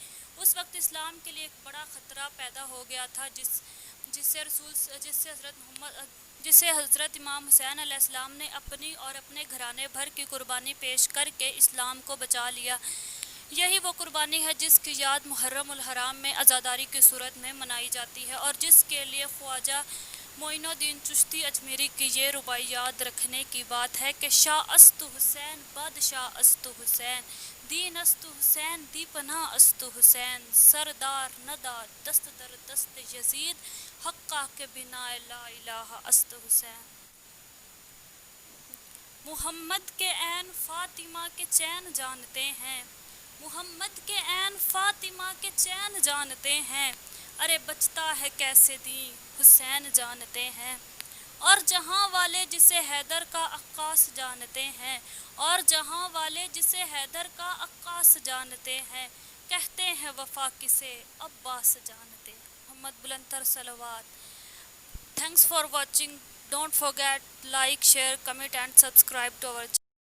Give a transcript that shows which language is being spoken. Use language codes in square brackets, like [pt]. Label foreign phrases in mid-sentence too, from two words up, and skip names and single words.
[ur] اس وقت اسلام کے لیے ایک بڑا خطرہ پیدا ہو گیا تھا، جسے حضرت امام حسین علیہ السلام نے اپنی اور اپنے گھرانے بھر کی قربانی پیش کر کے اسلام کو بچا لیا۔ یہی وہ قربانی ہے جس کی یاد محرم الحرام میں عزاداری کی صورت میں منائی جاتی ہے، اور جس کے لیے خواجہ معین الدین چشتی اجمیری کی یہ ربائی یاد رکھنے کی بات ہے کہ [fa] شاہ است حسین بادشاہ است حسین، دین است حسین دی پناہ است حسین، سردار ندا دست در دست یزید، حقہ کے بنا لا الہ است حسین۔ [ur] محمد کے عین فاطمہ کے چین جانتے ہیں، محمد کے عین فاطمہ کے چین جانتے ہیں، ارے بچتا ہے کیسے دین حسین جانتے ہیں۔ اور جہاں والے جسے حیدر کا عکاس جانتے ہیں، اور جہاں والے جسے حیدر کا عکاس جانتے ہیں، کہتے ہیں وفا کسے عباس جانتے ہیں۔ محمد بلند تر صلوات۔ [en] Thanks for watching. Don't forget like, share, comment and subscribe to our channel.